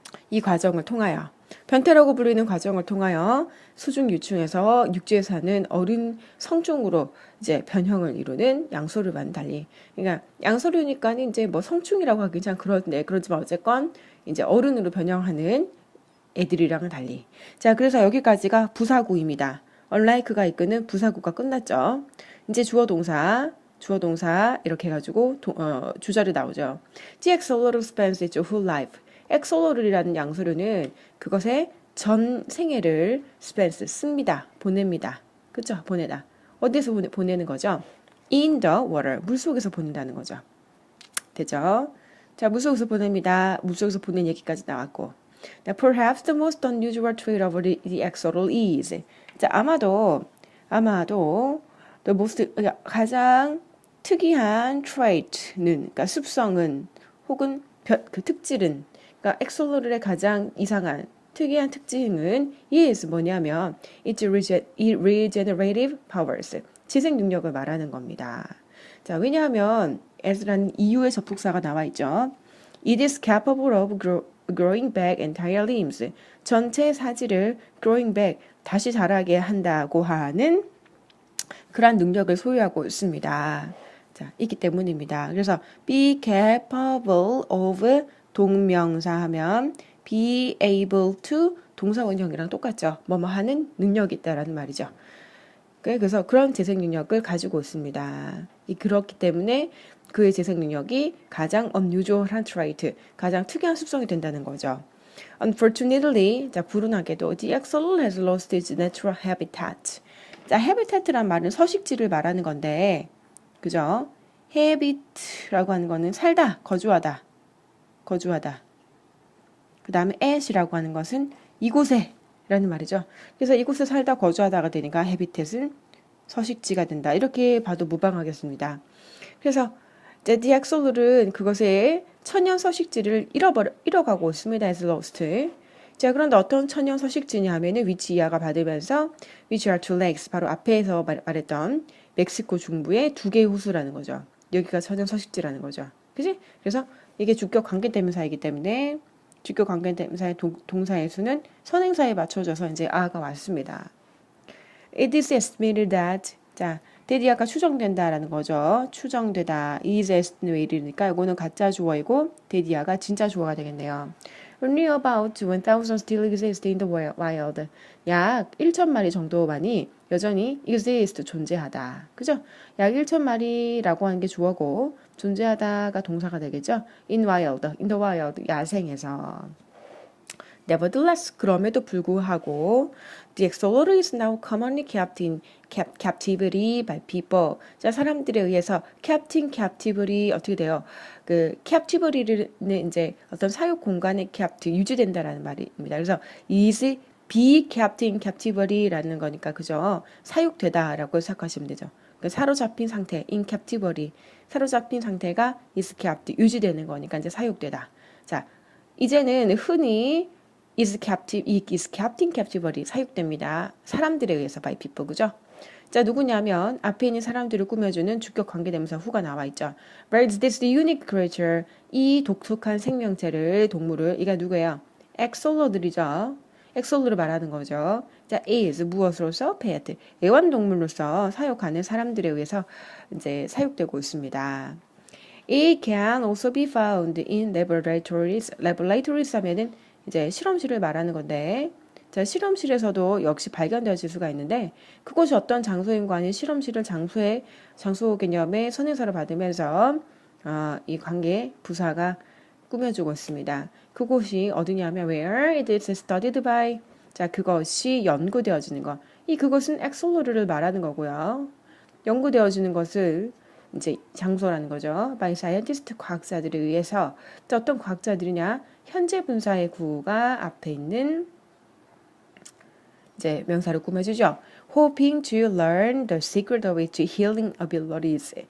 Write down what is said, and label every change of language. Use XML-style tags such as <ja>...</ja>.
<ko>이 과정을 통하여, 변태라고 불리는 과정을 통하여 수중 유충에서 육지에 사는 어른 성충으로 이제 변형을 이루는 양서류와는 달리, 그러니까 양서류니까 이제 뭐 성충이라고 하긴 참 그렇지만 어쨌건 이제 어른으로 변형하는 애들이랑은 달리. 자, 그래서 여기까지가 부사구입니다. unlike가 이끄는 부사구가 끝났죠. 이제 주어동사 이렇게 해가지고 주절이 나오죠.</ko> <en>The axolotl spends its whole life.</en> <ko>엑솔로틀이라는 양서류는 그것의 전 생애를 씁니다. 보냅니다. 그죠? 보내다. 어디서 보내는 거죠?</ko> <en>In the water.</en> <ko>물속에서 보낸다는 거죠. 되죠? 자, 물속에서 보냅니다. 물속에서 보낸 얘기까지 나왔고.</ko> <en>Now, perhaps the most unusual trait of the axolotl is.</en> <ko>자, 아마도 the most, 가장 특이한 trait는, 그러니까 습성은 혹은 그 특질은, 그러니까 엑솔로틀의 가장 이상한 특이한 특징은 is 뭐냐면</ko> <en>its regenerative powers,</en> <ko>재생 능력을 말하는 겁니다. 자, 왜냐하면 as라는 이유의 접속사가 나와 있죠.</ko> <en>It is capable of growing back entire limbs.</en> <ko>전체 사지를 growing back, 다시 자라게 한다고 하는 그러한 능력을 소유하고 있습니다. 자, 있기 때문입니다. 그래서 be capable of 동명사 하면 be able to 동사원형이랑 똑같죠. 뭐뭐 하는 능력이 있다라는 말이죠. 그래서 그런 재생 능력을 가지고 있습니다. 그렇기 때문에 그의 재생 능력이 가장 unusual한 trait, 가장 특이한 습성이 된다는 거죠.</ko> <en>Unfortunately,</en> <ko>자, 불운하게도</ko> <en>the axolotl has lost its natural habitat.</en> <ko>자, habitat란 말은 서식지를 말하는 건데, 그죠? habit라고 하는 거는 살다, 거주하다. 그 다음에 at이라고 하는 것은 이곳에 라는 말이죠. 그래서 이곳에 살다 거주하다가 되니까 habitat은 서식지가 된다. 이렇게 봐도 무방하겠습니다. 그래서 the axolotλ은 그것의 천연 서식지를 잃어가고 있습니다.</ko> <en>as lost.</en> <ko>자, 그런데 어떤 천연 서식지냐 하면은 which 이하가 받으면서</ko> <en>which are two lakes,</en> <ko>바로 앞에서 말했던 멕시코 중부의 두 개의 호수라는 거죠. 여기가 천연 서식지라는 거죠. 그치? 그래서 이게 주격 관계대명사이기 때문에 주격 관계대명사의 동사의 수는 선행사에 맞춰져서 이제 아가 왔습니다.</ko> <en>It is estimated that,</en> <ko>자, that이 아까 추정된다라는 거죠. 추정되다. is estimated니까 이거는 가짜 주어이고 that이아가 진짜 주어가 되겠네요.</ko> <en>Only about 1,000 still exist in the wild.</en> <ko>약 1천 마리 정도만이 여전히 exist 존재하다. 그죠? 약 1천 마리라고 하는 게 주어고 존재하다가 동사가 되겠죠?</ko> <en>in the wild,</en> <ko>야생에서.</ko> <en>Nevertheless,</en> <ko>그럼에도 불구하고</ko> <en>the axolotl is now commonly kept in captivity by people.</en> <ko>자, 사람들에 의해서 kept in captivity 어떻게 돼요? 그 captivity는 이제 어떤 사육 공간에 kept 유지된다라는 말입니다. 그래서 is be kept in captivity라는 거니까 그죠? 사육되다라고 생각하시면 되죠. 그러니까 사로잡힌 상태, in captivity, 사로잡힌 상태가 is kept 유지되는 거니까 이제 사육되다. 자, 이제는 흔히</ko> <en>is kept in captivity</en> <ko>사육됩니다. 사람들에 의해서 by people 그죠? 자 누구냐면 앞에 있는 사람들을 꾸며주는 주격 관계대명사 who가 나와 있죠. Birds, this unique creature 이 독특한 생명체를 동물을 이가 누구예요? 엑솔로들이죠. 엑솔로를 말하는 거죠. 자 is 무엇으로서 pet 애완동물로서 사육하는 사람들에 의해서 이제 사육되고 있습니다.</ko> <en>It can also be found in laboratories.</en> <ko>laboratories 하면은 이제 실험실을 말하는 건데, 자, 실험실에서도 역시 발견되어질 수가 있는데, 그곳이 어떤 장소인가 아닌 실험실을 장소 개념의 선행사를 받으면서, 이 관계 부사가 꾸며주고 있습니다. 그곳이 어디냐면,</ko> <en>where it is studied by.</en> <ko>자, 그것이 연구되어지는 것. 이 그것은 엑솔로르를 말하는 거고요. 연구되어지는 것을 이제 장소라는 거죠. by scientist 과학자들에 의해서 어떤 과학자들이냐 현재 분사의 구가 앞에 있는 이제 명사를 꾸며주죠.</ko> <en>hoping to learn the secret of its healing abilities.</en>